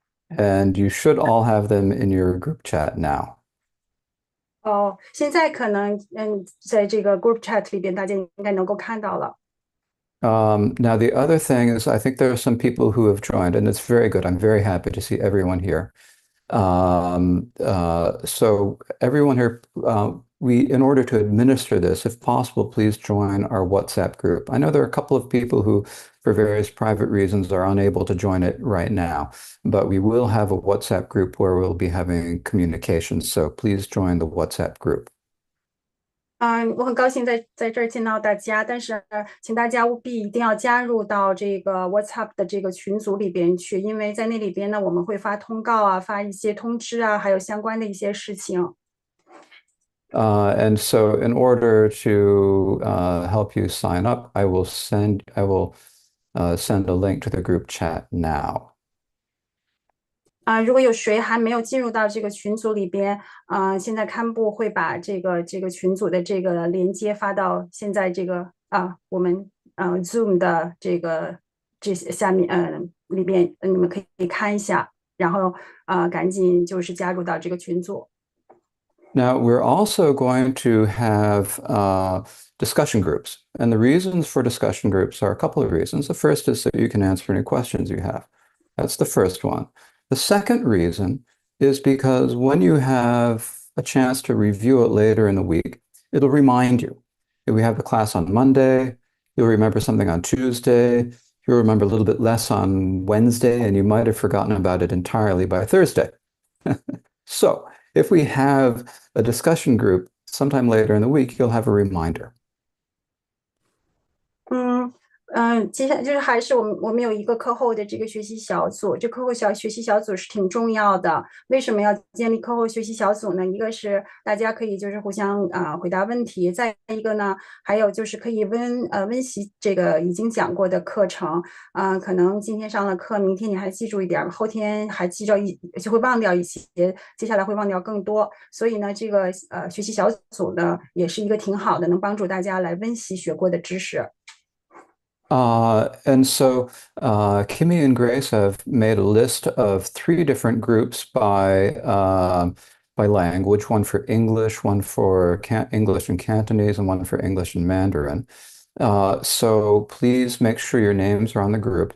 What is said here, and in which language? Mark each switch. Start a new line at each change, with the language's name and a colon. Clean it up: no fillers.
English: And you should all have them in your group chat now.
Chinese: 现在可能在这个 group chat 里边大家应该能够看到了。
English: Now, the other thing is, I think there are some people who have joined, and it's very good. I'm very happy to see everyone here. So everyone here, in order to administer this, if possible, please join our WhatsApp group. I know there are a couple of people who, for various private reasons, are unable to join it right now, but we will have a WhatsApp group where we'll be having communications. So please join the WhatsApp group.
Chinese: 我很高兴在这儿见到大家，但是请大家务必一定要加入到这个 WhatsApp 的这个群组里边去，因为在那里边呢，我们会发通告发一些通知还有相关的一些事情。
English: And so in order to help you sign up, I will send a link to the group chat now.
Chinese: 如果有谁还没有进入到这个群组里边，现在堪布会把这个群组的这个连接发到现在这个我们Zoom 的这些下面里边，你们可以看一下，然后赶紧就是加入到这个群组。
English: Now, we're also going to have discussion groups. And the reasons for discussion groups are a couple of reasons. The first is so you can answer any questions you have. That's the first one. The second reason is because when you have a chance to review it later in the week, it'll remind you. If we have a class on Monday, you'll remember something on Tuesday, you'll remember a little bit less on Wednesday, and you might have forgotten about it entirely by Thursday. So if we have a discussion group sometime later in the week, you'll have a reminder.
Chinese: 嗯接下来就是还是我们有一个课后的这个学习小组，这课后学习小组是挺重要的。为什么要建立课后学习小组呢？一个是大家可以就是互相回答问题，再一个呢，还有就是可以温习这个已经讲过的课程。可能今天上了课，明天你还记住一点儿，后天还记着就会忘掉一些，接下来会忘掉更多。所以呢，这个学习小组呢也是一个挺好的，能帮助大家来温习学过的知识。
English: And so Kimmy and Grace have made a list of three different groups by language, one for English, one for English and Cantonese, and one for English and Mandarin. So please make sure your names are on the group.